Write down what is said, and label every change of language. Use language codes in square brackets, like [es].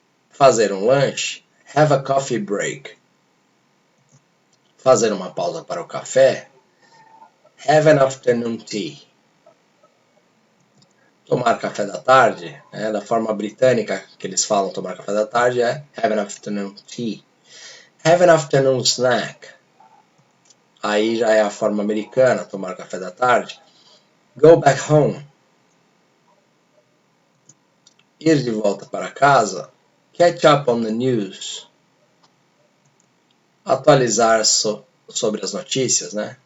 [pt] Fazer um lanche. [en] Have a coffee break. [pt] Fazer uma pausa para o café. [en] Have an afternoon tea. [pt] Tomar café da tarde, da forma britânica que eles falam tomar café da tarde, é [en] have an afternoon tea. Have an afternoon snack. [pt] Aí já é a forma americana, tomar café da tarde. [en] Go back home. [pt] Ir de volta para casa. [en] Catch up on the news. [pt] Atualizar sobre as notícias, né?